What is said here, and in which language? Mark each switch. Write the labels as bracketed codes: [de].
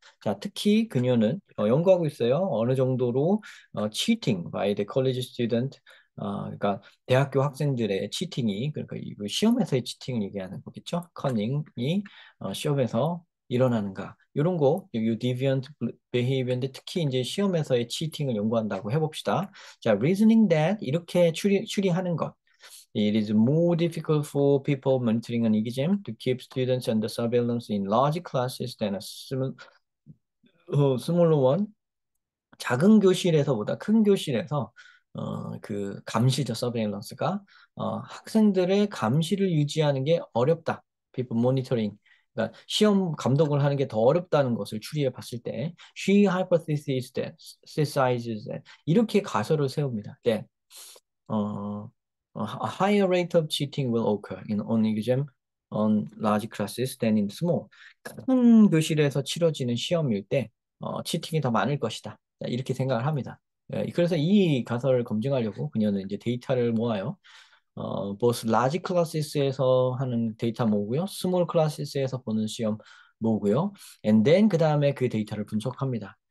[ko] 자, 특히 그녀는 연구하고 있어요. 어느 정도로 [en] cheating by the college student [ko] 그러니까 대학교 학생들의 치팅이 그러니까 이거 시험에서의 치팅을 얘기하는 거겠죠. 커닝이 시험에서 일어나는가 이런 거, 이 [en] deviant behavior [ko] 인데 특히 이제 시험에서의 치팅을 연구한다고 해봅시다. 자, [en] reasoning that [ko] 이렇게 추리하는 것. [en] It is more difficult for people monitoring an exam to keep students under surveillance in large classes than a smaller one. [ko] 작은 교실에서보다 큰 교실에서 그 감시죠, 서베일런스가 학생들의 감시를 유지하는 게 어렵다. [en] people monitoring. [ko] 그러니까 시험 감독을 하는 게 더 어렵다는 것을 추리해 봤을 때 [en] she hypothesizes that, synthesizes that [ko] 이렇게 가설을 세웁니다. 네. [en] A higher rate of cheating will occur in on exam on large classes than in small. [ko] 큰 교실에서 치러지는 시험일 때 치팅이 더 많을 것이다. 이렇게 생각을 합니다. 그래서 이 가설을 검증하려고 그녀는 이제 데이터를 모아요. [en] both large classes [ko] 에서 하는 데이터 모으고요, [en] small classes [ko] 에서 보는 시험 모으고요, [en] and then [ko] 그 다음에 그 데이터를 분석합니다.